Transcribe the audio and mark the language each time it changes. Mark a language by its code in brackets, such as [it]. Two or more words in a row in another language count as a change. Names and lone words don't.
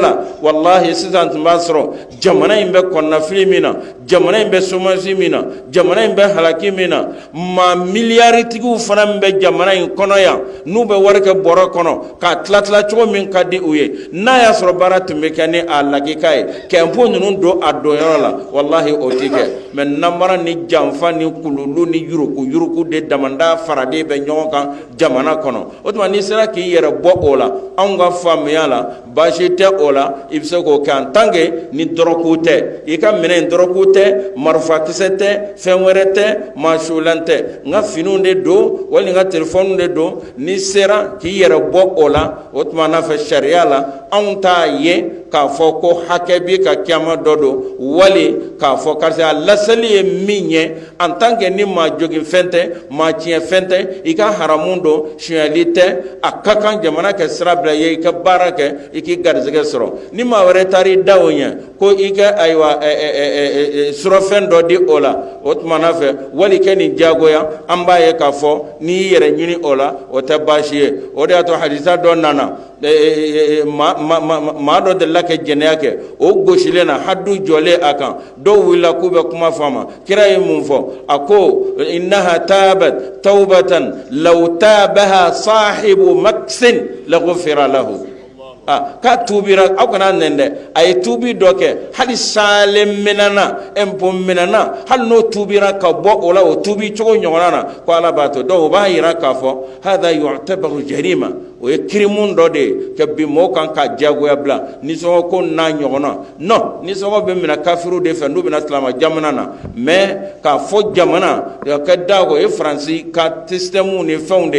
[bm] la walahi sisan tun b'a sɔrɔ jamana in bɛ kɔnɔnafili min na jamana in bɛ chômage min na jamana in bɛ halaki min na maa miliyaritigiw fana min bɛ jamana in kɔnɔ yan n'u bɛ wari kɛ bɔrɔ kɔnɔ k'a tila cogo min ka di u ye n'a y'a sɔrɔ baara tun bɛ kɛ ni a lakika ye ka impôt ninnu don a donyɔrɔ la walahi o tɛ kɛ mais namara ni janfa ni kululu ni yuruku de damanda faraden bɛ ɲɔgɔn kan jamana kɔnɔ o tuma n'i sera k'i yɛrɛ bɔ o la anw ka faamuya la baasi tɛ o la i bɛ se k'o kɛ [fr] en tant [bm] que ni dɔrɔku tɛ i ka minɛn dɔrɔku tɛ marifakisɛ tɛ fɛn wɛrɛ tɛ maasulan tɛ n ka finiw de don wali n ka telefɔniw de don n'i sera k'i yɛrɛ bɔ o la o tuma n'a fɛ sariya la anw t'a ye k'a fɔ ko hakɛ bi ka kiyama dɔ don wali k'a fɔ karisa a laseli ye min ye [fr] en tant que [bm] ni maa jogin fɛn tɛ maa tiɲɛ fɛn tɛ i ka haramu don sonyali tɛ a ka kan jamana kɛ sira bila ye i ka baara kɛ i k'i garizɛgɛ sɔrɔ ni maa wɛrɛ taara i da o ɲɛ ko i ka ayiwa surɔfɛn dɔ di o la o tumana fɛ wali kɛ nin diyagoya an b'a ye k'a fɔ n'i y'i yɛrɛ ɲini o la o tɛ baasi ye o de y'a to hadisa dɔ nana maa dɔ delila ka jɛnɛya kɛ o gosilen na hadu jɔlen a kan dɔw wulila k'u bɛ kuma fɔ a ma kira ye mun fɔ a ko [ar] إنها تابت توبة لو تابها صاحب مكس لغفر له [bm] k'a tubira aw kana nɛn dɛ a ye tubi dɔ kɛ hali sale minana impôt minana hali n'o tubira ka bɔ o la o tubi cogo ɲɔgɔnna na ko ala b'a to donc o b'a yira k'a fɔ [ar] هذا يعتبر جريمة [bm] o ye kirimun dɔ de ye ka bi mɔgɔw kan ka diyagoya bila nisɔngɔ ko n'a ɲɔgɔnna non nisɔngɔ bɛ minɛ kafiru de fɛ n'u bɛna silama jamana na mais k'a fɔ jamana ka kɛ dago o ye faransi ka système ni fɛnw de